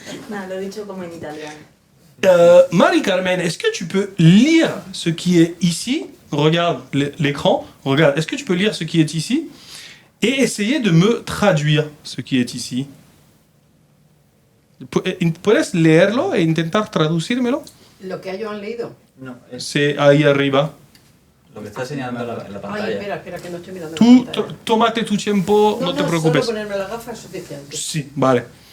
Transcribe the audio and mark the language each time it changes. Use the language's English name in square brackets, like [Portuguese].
[Spanish] No, lo he dicho como en italiano. [French] Marie-Carmen, est-ce que tu peux lire ce qui est ici? Regarde l'écran. Regarde, est-ce que tu peux lire ce qui est ici? Et essayer de me traduire ce qui est ici. [Spanish] ¿Puedes leerlo e intentar traducírmelo? Lo que ellos han leído. No, es C'est ahí arriba. lo que está señalando en la Ay, pantalla. espera, que no estoy mirando Tú, la pantalla. tómate tu tiempo, no te preocupes. Solo ponerme las gafas es suficiente. Sí, vale.